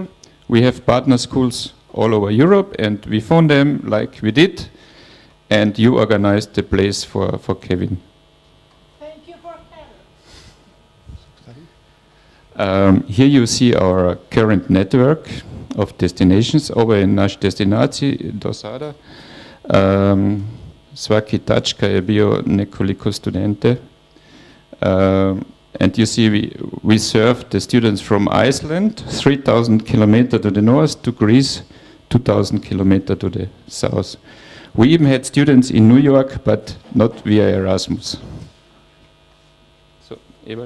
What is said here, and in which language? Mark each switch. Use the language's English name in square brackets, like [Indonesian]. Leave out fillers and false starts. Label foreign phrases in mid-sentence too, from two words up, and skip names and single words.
[English] We have partner schools all over Europe, and we phone them like we did, and you organized the place for Kevin. Thank you for Kevin. Here you see our current network of destinations. [Bosnian] Ovo je naš destinaciji do sada. Svaki tačka je bio nekoliko studente. [English] And you see we serve the students from Iceland, 3,000 kilometers to the north, to Greece, 2,000 kilometers to the south. We even had students in New York, but not via Erasmus. So, Ewald?